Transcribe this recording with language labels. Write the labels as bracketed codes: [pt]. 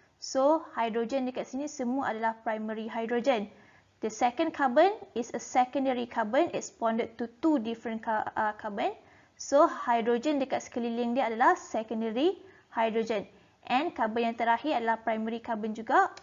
[ms] So, hydrogen dekat sini semua adalah primary hydrogen. [en] The second carbon is a secondary carbon. It's bonded to 2 different carbon. [ms] So, hydrogen dekat sekeliling dia adalah secondary hydrogen. And carbon yang terakhir adalah primary carbon juga.